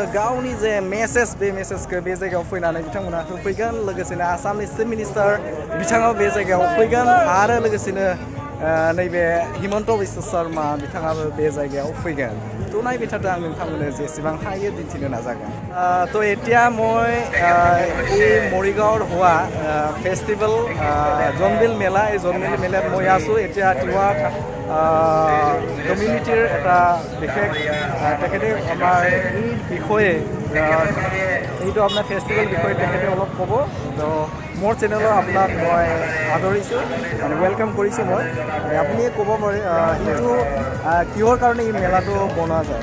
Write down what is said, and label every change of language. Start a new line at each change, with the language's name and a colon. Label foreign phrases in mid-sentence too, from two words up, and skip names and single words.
Bodo: गावनि जे मेसेज बे मेसेजखौ बे जायगायाव फैनानै बिथांमोना होफैगोन लोगोसेनो आसामनि
English: chief minister
Bodo: बिथाङाबो बे जायगायाव फैगोन आरो लोगोसेनो नैबे हिमन्त बिश्व शर्मा बिथाङाबो बे जायगायाव फैगोन थ' नायबाय थादों आं नोंथांमोननो जेसेबां हायो दिन्थिनो नाजागोन
Assamese: थ' এতিয়া মই এই মৰিগাঁৱৰ হোৱা ফেষ্টিভেল জোনবিল মেলা এই জোনবিল মেলাত মই আছোঁ এতিয়া তিৱা কমিউনিটিৰ এটা বিশেষ তেখেতে আমাৰ এই বিষয়ে এইটো আপোনাৰ ফেষ্টিভেল বিষয়ে তেখেতে অলপ ক'ব তো মোৰ চেনেলত আপোনাক মই আদৰিছোঁ মানে ৱেলকাম কৰিছোঁ মই আপুনি ক'ব পাৰে এইটো কিহৰ কাৰণে এই মেলাটো বনোৱা যায়